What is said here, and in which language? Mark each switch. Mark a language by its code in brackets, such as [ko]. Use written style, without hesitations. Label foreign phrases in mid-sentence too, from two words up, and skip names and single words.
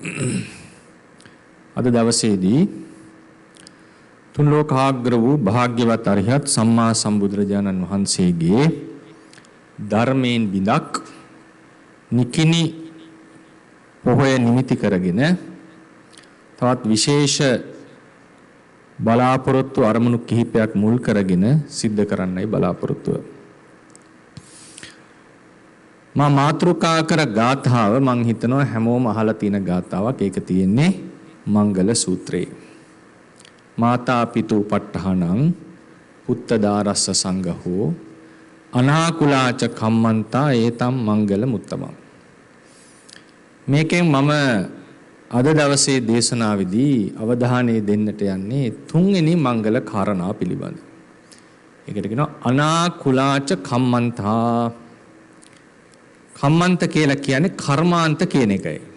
[si] අද දවසේදී තුන් ලෝකාග්‍ර වූ භාග්‍යවත් අරිහත් සම්මා සම්බුදුරජාණන් වහන්සේගේ ධර්මයෙන් බිඳක් නිකිනි පොහොය නිමිති කරගෙන තවත් විශේෂ බලාපොරොත්තු අරමුණු කිහිපයක් මුල් කරගෙන සිද්ධ කරන්නයි බලාපොරොත්තුව. මා මාතෘකා කර ගාථාව මං හිතනවා හැමෝම අහලා තියෙන ගාථාවක්. ඒක තියෙන්නේ මංගල සූත්‍රයේ. [pi] මාතා පිතු පට්ඨානං පුත්තදාරස්ස සංඝහෝ අනාකුලාච කම්මන්තා ඒතම් මංගල මුත්තමං. [si] මේකෙන් මම අද දවසේ දේශනාවේදී අවධානය දෙන්නට යන්නේ තුන්වෙනි මංගල කාරණා පිළිබඳ. ඒකට කියනවා [pi] අනාකුලාච කම්මන්තා. [si] කම්මන්ත කියලා කියන්නේ කර්මාන්ත කියන එකයි.